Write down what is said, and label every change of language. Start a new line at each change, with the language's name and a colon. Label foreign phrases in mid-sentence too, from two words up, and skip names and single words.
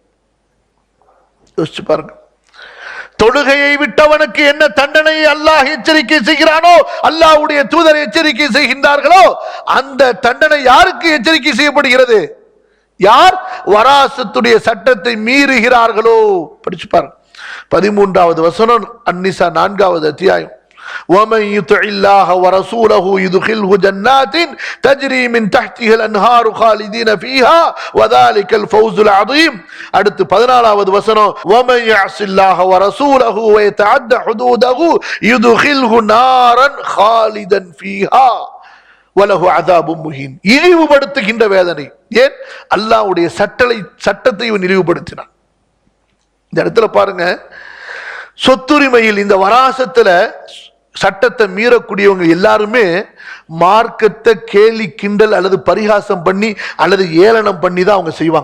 Tamil: யோசிச்சு பாருங்க, தொழுகையை விட்டவனுக்கு என்ன தண்டனையை அல்லாஹ் எச்சரிக்கை செய்கிறானோ, அல்லாஹ்வுடைய தூதர் எச்சரிக்கை செய்கின்றார்களோ, அந்த தண்டனை யாருக்கு எச்சரிக்கை செய்யப்படுகிறது? யார் வராசத்துடைய சட்டத்தை மீறுகிறார்களோ. படிச்சு பாருங்க, 13வது வசனம், அந்நிசா 4வது அத்தியாயம்.
Arabic: وَمَنْ يُطِعِ اللَّهَ وَرَسُولَهُ يُدْخِلْهُ جَنَّاتٍ تَجْرِي مِنْ تَحْتِهَا الْأَنْهَارُ خَالِدِينَ فِيهَا وَذَلِكَ الْفَوْزُ الْعَظِيمُ.
Tamil: அடுத்து 14வது வசனம்,
Arabic: وَمَنْ يَعْصِ اللَّهَ وَرَسُولَهُ وَيَتَعَدَّ حُدُودَهُ يُدْخِلْهُ نَارًا خَالِدًا فِيهَا وَلَهُ عَذَابٌ مُهِينٌ.
Tamil: இழிவுபடுத்துகின்ற வேதனை. ஏன்? அல்லாஹ்வுடைய சட்டத்தை இவன் இழிவுபடுத்தினான். இந்த இடத்துல பாருங்க, சொத்துரிமையில் இந்த வராசத்துல சட்டத்தை மீறக்கூடியவங்க எல்லாருமே மார்க்கத்தை கேலி கிண்டல் அல்லது பரிகாசம் பண்ணி அல்லது ஏளனம் பண்ணி தான் அவங்க செய்வாங்க.